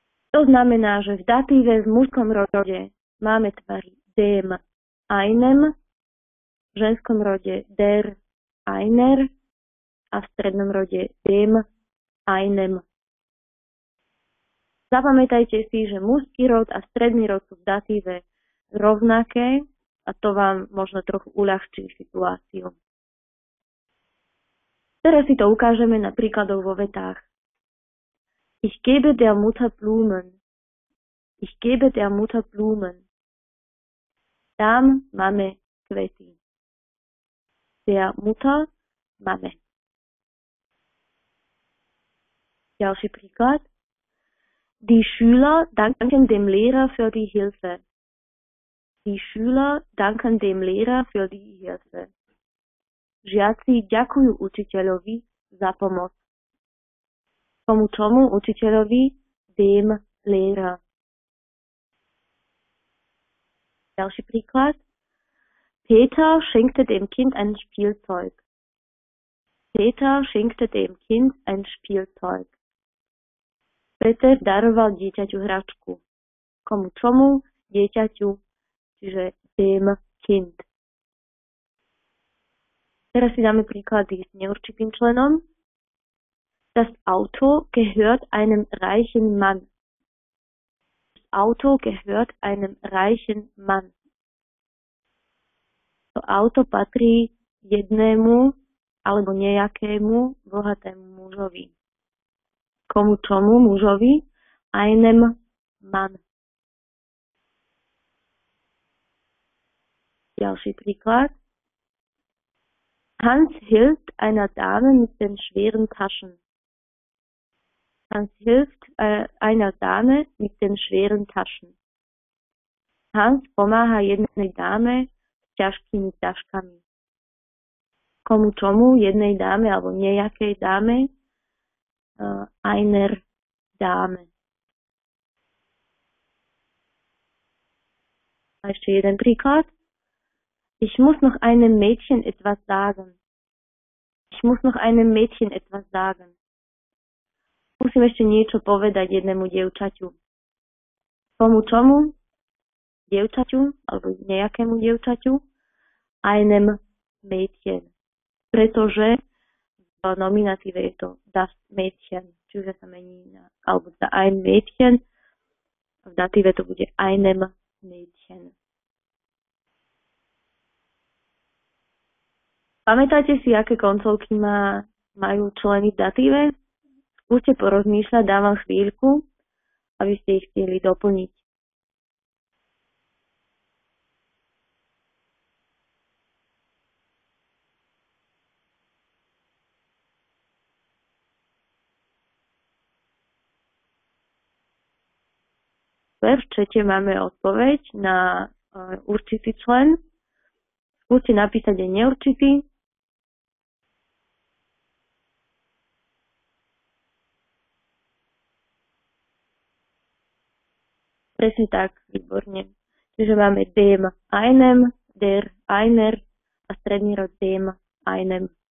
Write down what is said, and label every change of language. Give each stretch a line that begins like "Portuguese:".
Slovak: To znamená, že v datíve v mužskom rode máme tvary dem, einem, v ženskom rode der, einer a v strednom rode dem, einem. Zapamätajte si, že mužský rod a stredný rod sú v datíve rovnaké a to vám možno trochu uľahčí situáciu. Teraz si to ukážeme na príkladoch vo vetách.
German: Ich gebe der Mutter Blumen. Ich gebe der Mutter Blumen.
Slovak: Dám mame kvety.
German: Der Mutter
Slovak: mame. Ďalší príklad.
German: Die Schüler danken dem Lehrer für die Hilfe. Die Schüler danken dem Lehrer für die Hilfe.
Slovak: Žiaci ďakujú učiteľovi za pomoc. Komu čomu učiteľovi?
German: Dem Lehrer.
Slovak: Ďalší príklad.
German: Peter schenkte dem Kind ein Spielzeug. Peter schenkte dem Kind ein Spielzeug.
Slovak: Peter daroval dieťaťu hračku. Komu čomu? Dieťaťu, čiže dem Kind. Teraz si dáme príklady s neurčitým členom.
German: Das Auto gehört einem reichen Mann. Das Auto gehört einem reichen Mann.
Slovak: To auto patrí jednému alebo nejakému bohatému mužovi. Komu čomu? Mužovi.
German: Einem Mann.
Slovak: Ďalší príklad.
German: Hans hilft einer Dame mit den schweren Taschen. Hans hilft einer Dame mit den schweren Taschen.
Slovak: Hans pomáha jednej dáme s ťažkými taškami. Komu čomu? Jednej dáme alebo nejakej dáme.
German: Einer Dame.
Slovak: A ešte jeden príklad.
German: Ich muss noch einem Mädchen etwas sagen. Ich muss noch einem Mädchen etwas sagen.
Slovak: Musím ešte niečo povedať jednému dievčaťu. Komu čomu? Dievčaťu, alebo nejakému dievčaťu.
German: Einem Mädchen.
Slovak: Pretože v nominatíve je to das Mädchen, čiže sa mení na, alebo za ein Mädchen. V datíve to bude einem Mädchen. Pamätáte si, aké koncovky majú členy v datíve? Skúste porozmýšľať, dávam chvíľku, aby ste ich chceli doplniť. V čete máme odpoveď na určitý člen. Skúste napísať aj neurčitý. Presne tak, výborne. Čiže máme dem einem, der einer a stredný rod dem einem.